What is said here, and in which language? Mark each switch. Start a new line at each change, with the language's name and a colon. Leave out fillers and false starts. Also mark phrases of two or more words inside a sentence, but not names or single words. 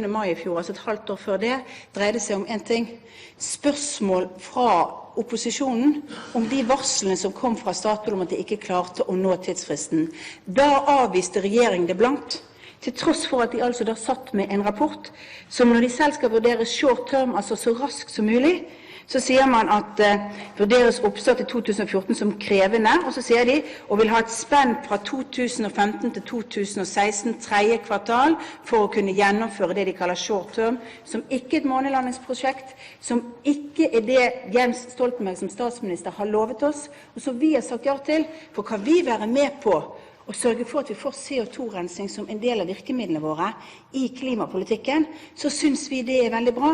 Norwegian: mai i fjor, altså et halvt år før det, dreide seg om en ting. Spørsmål fra opposisjonen om de varslene som kom fra Statoil om at de ikke klarte å nå tidsfristen. Da avviste regjeringen det blankt. Til tross for at de altså da satt med en rapport som når de selv skal vurdere
English: short term,
Norwegian: altså så raskt som mulig, så sier man at vurderes oppstart i 2014 som krevende, og så sier de og vil ha et spenn fra 2015 til 2016, tredje kvartal, for å kunne gjennomføre det de kaller
English: short term,
Norwegian: som ikke et månelandingsprosjekt, som ikke det Jens Stoltenberg som statsminister har lovet oss, og som vi har sagt ja til, for kan vi være med på og sørge for at vi får CO2-rensing som en del av virkemidlene våre i klimapolitikken, så synes vi det veldig bra.